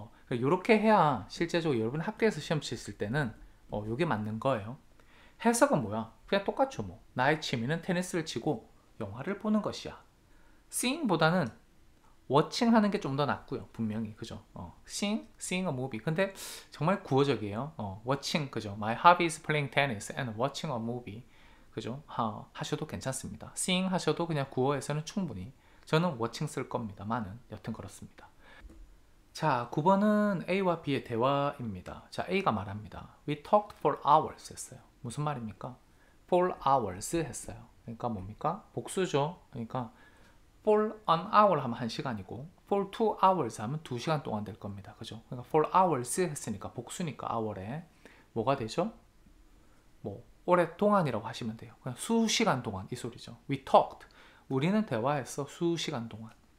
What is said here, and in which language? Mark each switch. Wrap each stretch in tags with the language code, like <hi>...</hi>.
<ko>이렇게 해야 실제적으로 여러분 학교에서 시험 치실 때는 이게 맞는 거예요. 해석은 뭐야? 그냥 똑같죠. 뭐 나의 취미는 테니스를 치고 영화를 보는 것이야. seeing보다는 watching 하는 게 좀 더 낫고요. 분명히 그죠?</ko> <en>seeing a movie.</en> <ko>근데 정말 구어적이에요. watching 그죠?</ko> <en>My hobby is playing tennis and watching a movie.</en> <ko>그죠? 하셔도 괜찮습니다. seeing 하셔도 그냥 구어에서는 충분히. 저는 watching 쓸 겁니다만은 여튼 그렇습니다. 자, 9번은 A와 B의 대화입니다. 자, A가 말합니다.</ko> <en>We talked for hours</en> <ko>했어요. 무슨 말입니까?</ko> <en>for hours</en> <ko>했어요. 그러니까 뭡니까? 복수죠. 그러니까</ko> <en>for an hour</en> <ko>하면 1시간이고</ko> <en>for 2 hours</en> <ko>하면 2시간 동안 될 겁니다. 그죠? 그러니까 for hours 했으니까 복수니까 hour에 뭐가 되죠? 뭐 오랫동안이라고 하시면 돼요. 그냥 수시간 동안 이 소리죠.</ko> <en>We talked.</en> <ko>우리는 대화했어. 수시간 동안.</ko>